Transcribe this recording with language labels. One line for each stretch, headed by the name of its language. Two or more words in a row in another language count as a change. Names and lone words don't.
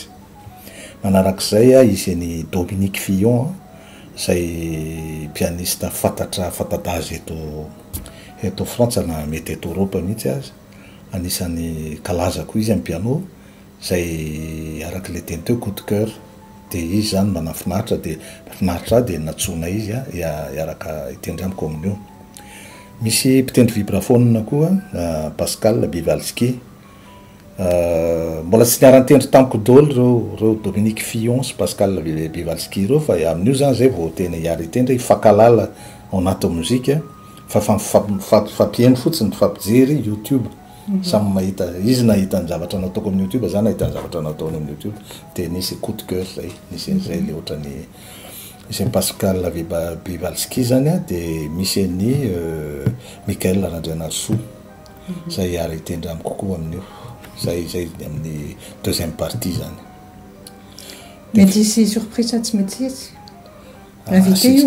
Malagasy: Manarak'izay isy ny Dominique Fillon zay pianiste fantadazy eto Frantsa na mety eto Europe mihitsy azy. Anisan'ny kalaza koa izy amin'ny piano zay araka le teny teo
French: coup de cœur.
Malagasy: Dia izy zany manafinaritra dia natsona izy iaraka hitendry amiko amin'io. Misy mpitendry vibraphone koa Pascal Bivalski. Mbola tsy niara-nitendry tamiko daholo reo Dominique Fillon sy Pascal Bivalski reo fa amin'io zany zay vao tena hiara hitendry hifankalala ao anaty mozika fa fampieny fotsiny fampijery YouTube. Samy mahita izy nahita ny zavatra nataoko amin'ny YouTube, zany nahita ny zavatra nataony amin'ny YouTube. Dia nisy
French: coup de cœur
Malagasy: zay, nisy an'izay le ohatrany misy Pascal Bivalski zany dia misy ny Michael Randrianasoa zay hiara hitendry amiko kokoa amin'io. Zay amin'ny
French: deuxième partie
Malagasy: zany. Mety hisy surprise tsy mety izy invité io